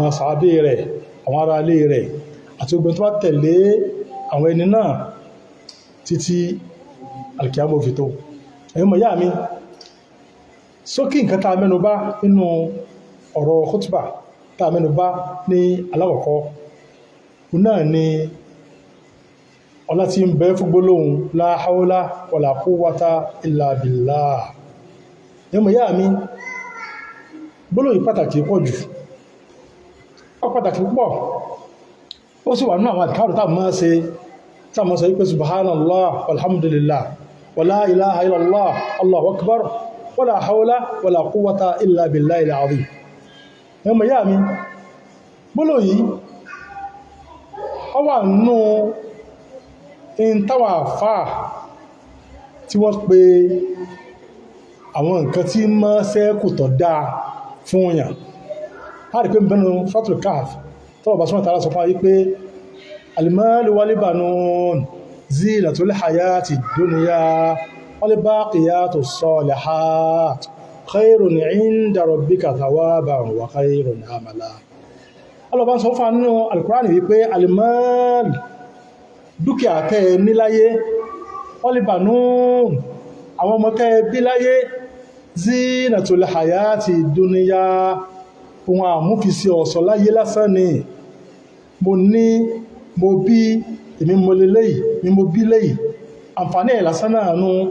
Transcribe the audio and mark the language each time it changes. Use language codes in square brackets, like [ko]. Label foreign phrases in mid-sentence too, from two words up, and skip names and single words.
[yo] sàábé rẹ̀ àwọn ará ilé rẹ̀ àti ogun tó bá tẹ̀lé àwọn ẹni náà títí alkiyama fi tó ẹ̀yin mọ̀ yá mi sókè nǹkan tá a mẹ́nubà nínú ọ̀rọ̀ khutbah tá a mẹ́nubà ní alákọ̀ọ́kọ́ náà ni ọlá tí ń bẹ fún gbólóhùn [ar] لا حول ولا قوة إلا بالله [yo] ẹ̀yin mọ̀ yá mi gbólóhùn pàtàkì pọ̀ jù ó pàtàkì púpọ̀ ó sì wà nínú àwọn àdìkárù tá a máa ṣe wípé [ar] سبحان الله والحمد لله ولا إله إلا الله الله أكبر ولا حول ولا قوة إلا بالله العظيم [yo] ẹmọ yá mi gbólò yìí ó wà nínú ìntàwà fáà tí wọ́n pe àwọn nǹkan tí mọ́ sẹ́kù tọ̀ dáa fún òyàn a rí pé bẹnu Suratul Kahf tọ́wọ̀ bá súnmọ̀ tààrà sọ fún ayé pé [ar] المال والبنون زينة الحياة الدنيا والباقيات الصالحات خير عند ربك ثوابا وخير أملا. [yo] Ọlọ́bá ń sọ fún nínú al-Qur'ani wípé al-mal dúkìá tẹ́ níláyé wal-banun àwọn ọmọ tẹ́ bí láyé [ar] زينة الحياة الدنيا [yo] ohun àmúfisí ọ̀sọ̀ láyé lásán ni mo ní mo bí èmi mo lè léyìí mi mo bí léyìí àǹfààní ẹ̀ lásán náà nú